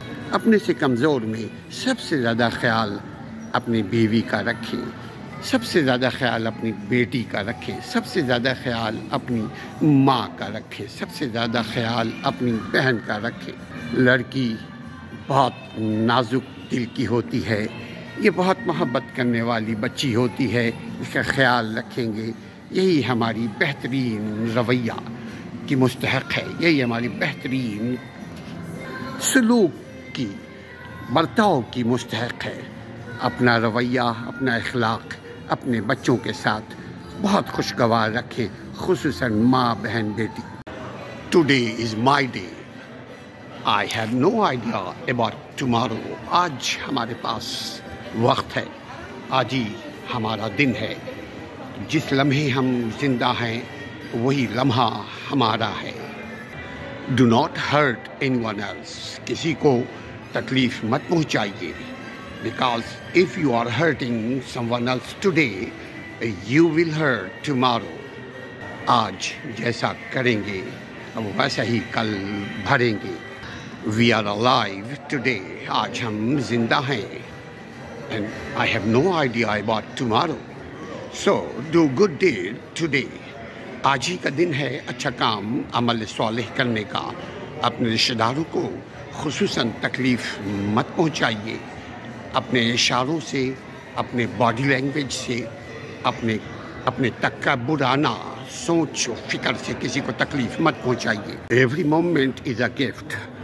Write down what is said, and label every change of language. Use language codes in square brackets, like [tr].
[ur] اپنے سے کمزور میں سب سے زیادہ خیال اپنی بیوی کا رکھیں، سب سے زیادہ خیال اپنی بیٹی کا رکھیں، سب سے زیادہ خیال اپنی ماں کا رکھیں، سب سے زیادہ خیال اپنی بہن کا رکھیں۔ لڑکی بہت نازک دل کی ہوتی ہے، یہ بہت محبت کرنے والی بچی ہوتی ہے، اس کا خیال رکھیں گے، یہی ہماری بہترین رویہ کی مستحق ہے، یہی ہماری بہترین سلوک کی، برتاؤ کی مستحق ہے۔ اپنا رویہ، اپنا اخلاق اپنے بچوں کے ساتھ بہت خوشگوار رکھیں، خصوصاً ماں، بہن، بیٹی۔ Today is my day. [en] I have no idea about tomorrow. [ur] آج ہمارے پاس وقت ہے، آج ہی ہمارا دن ہے، جس لمحے ہم زندہ ہیں وہی لمحہ ہمارا ہے۔ Do not hurt anyone else. [en] کسی کو تکلیف مت پہنچائیے، because if you are hurting someone else today, you will hurt tomorrow. [ur] آج جیسا کریں گے ویسا ہی کل بھریں گے۔ We are alive today. [en] آج ہم زندہ ہیں، and I have no idea about tomorrow. So do good deed today. [ur] آج ہی کا دن ہے اچھا کام، عمل صالح کرنے کا۔ اپنے رشتہ داروں کو خصوصاً تکلیف مت پہنچائیے، اپنے اشاروں سے، اپنے باڈی لینگویج سے، اپنے تکبرانہ سوچ و فکر سے کسی کو تکلیف مت پہنچائیے۔ Every moment is a gift.